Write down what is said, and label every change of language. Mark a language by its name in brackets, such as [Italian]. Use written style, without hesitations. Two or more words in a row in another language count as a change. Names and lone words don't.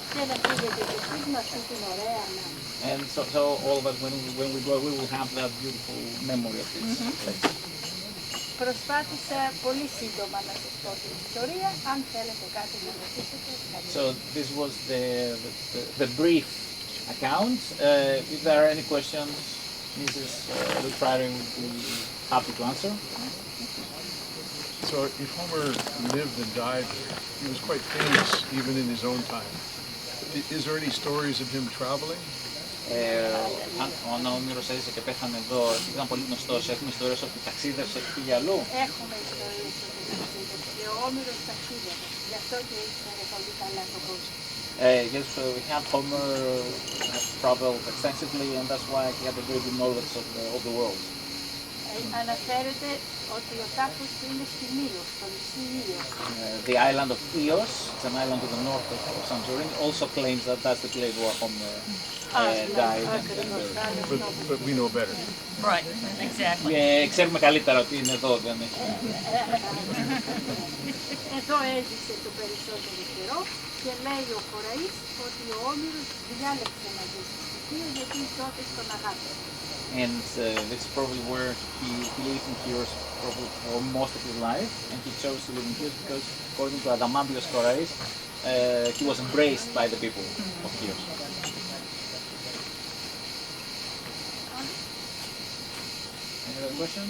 [English] And so all of us, when we go, we will have that beautiful memory of this place. [Greek] Προσπάθησα πολύ σύντομα να σας πω την ιστορία, αν θέλετε κάτι να ρωτήσετε. [English] So this was the brief account. If there are any questions, Mrs. Lutrari would be happy to answer. So if Homer lived and died, he was quite famous even in his own time. Is there any stories of him traveling? [Greek] Αν ο Ομήρος έζησε και πέθανε εδώ, ήταν πολύ γνωστός. Έχουμε ιστορίες ότι ταξίδευσε και πήγε αλλού. Έχουμε ιστορίες ότι ταξίδευσε. Ο Όμηρος ταξίδευε. Γι' αυτό και ήξερε πολύ καλά τον κόσμο. [English] Yes, so we had Homer traveled extensively, and that's why he had a very good knowledge of the world. [Greek] Αναφέρεται ότι ο τάφος του είναι στη Μύος, στο νησί Χίος. [English] The island of Híos, it's an island to the north of Santorini, also claims that that's the place where Homer died. But we know better. Right, exactly. [Greek] Ξέρουμε καλύτερα ότι είναι εδώ, δεν είναι. Εδώ έζησε το περισσότερο καιρό και λέει ο Κοραής ότι ο Όμηρος διάλεξε να ζήσει στη Χίο γιατί τότε στον αγάπη. [English] And this is probably where he lived in Chios probably for most of his life, and he chose to live in Chios because, according to Adamambios Korais, he was embraced by the people of Chios. Any other questions?